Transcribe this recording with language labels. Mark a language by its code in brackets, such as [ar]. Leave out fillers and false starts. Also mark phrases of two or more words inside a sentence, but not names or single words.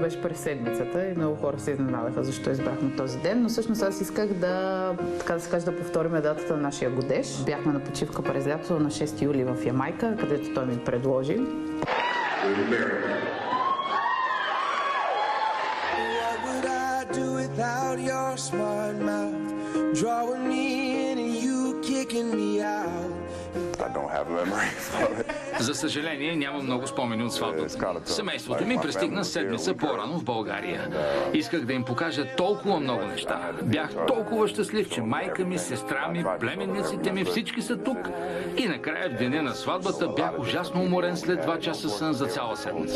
[bg] беше през седмицата и много хора се изненадаха защо избрахме този ден, но всъщност аз исках да се каже, да повторим датата на нашия годеж. Бяхме на почивка през лятото на 6 юли в Ямайка, където той ми предложи. [en] What would I do without your smart mouth? Drawing me in and you kicking me out. I don't have a memory from it. [bg] За съжаление, няма много спомени от сватбата. Семейството ми пристигна седмица по-рано в България. Исках да им покажа толкова много неща. Бях толкова щастлив, че майка ми, сестра ми, племенниците ми, всички са тук. И накрая в деня на сватбата бях ужасно уморен след 2 часа сън за цяла седмица.